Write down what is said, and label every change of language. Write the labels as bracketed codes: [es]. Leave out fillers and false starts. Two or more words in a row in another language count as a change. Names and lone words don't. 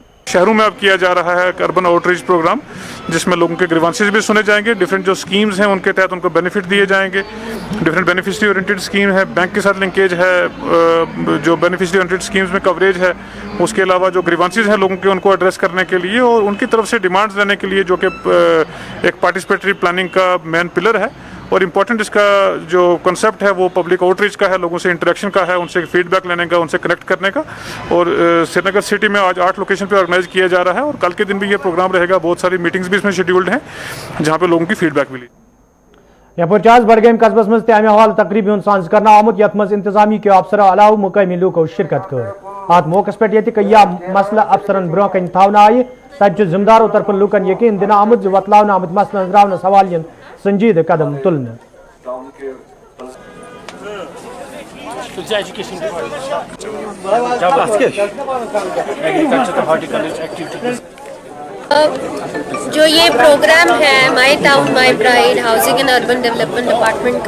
[hi] शहरों में अब किया जा रहा है [en] urban outreach programme, [hi] जिसमें लोगों के ग्रीवांसेस भी सुने जाएंगे, डिफरेंट जो स्कीम्स हैं उनके तहत उनको बेनिफिट दिए जाएंगे, [en] different beneficiary oriented scheme [hi] है, बैंक के साथ लिंकेज है, जो [en] beneficiary oriented schemes [hi] में कवरेज है, उसके अलावा जो ग्रीवांसेस हैं लोगों के उनको एड्रेस करने के लिए और उनकी तरफ से डिमांड्स लेने के लिए, जो कि एक [en] participatory planning [hi] का [en] main pillar [hi] है। और इम्पोर्टेंट इसका जो कंसेप्ट है वो [en] public outreach [hi] का है, लोगों से इंटरेक्शन का है, उनसे फीडबैक लेने का, उनसे कनेक्ट करने का। और श्रीनगर सिटी में आज 8 लोकेशन पे ऑर्गेनाइज किया जा रहा है और कल के दिन भी ये प्रोग्राम रहेगा। बहुत सारी मीटिंग्स भी इसमें शेड्यूल्ड हैं जहाँ पे लोगों की फीडबैक मिली। [ks] यपर आज बडगाम कस्बस मज तमे हवाल तकरीबन सांस कर आमुत यथ मज इंतजामी के अफसरों अलाव मुकामी लूको शिरकत कर। अत मौके पे कया मसला अफसरन ब्रोह कन थवन आय, तत जिम्मेदारों तरफ लूकन यकीन दिन आमुत वतलावन आमुत मसलन अंजरावन सवालियन संजीद कदम तुलने। [hi] जो ये प्रोग्राम है [en] My Town My Pride Housing and Urban Development Department